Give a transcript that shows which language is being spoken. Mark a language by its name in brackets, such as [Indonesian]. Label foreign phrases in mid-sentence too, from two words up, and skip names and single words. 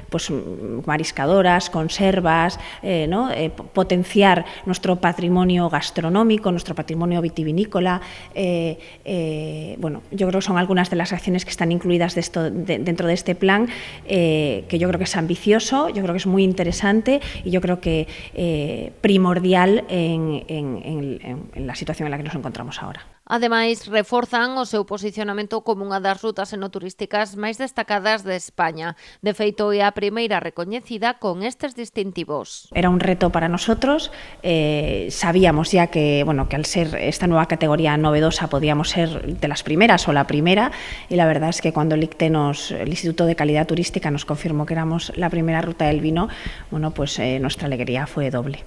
[Spanish] mariscadoras, conservas, potenciar nuestro patrimonio gastronómico, nuestro patrimonio vitivinícola, yo creo que son algunas de las acciones que están incluidas dentro de este plan, que yo creo que es ambicioso, yo creo que es muy interesante y yo creo que primordial en la situación en la que nos encontramos ahora. [Galician] Ademais, reforzan o seu posicionamento como unha das rutas enoturísticas máis destacadas de España. De feito, é a primeira recoñecida con estes distintivos. [Spanish] Era un reto para nosotros. Sabíamos ya que al ser esta nueva categoría novedosa podíamos ser de las primeras o la primera y la verdad es que cuando el ICTE, el Instituto de Calidad Turística, nos confirmó que éramos la primera ruta del vino, nuestra alegría fue doble.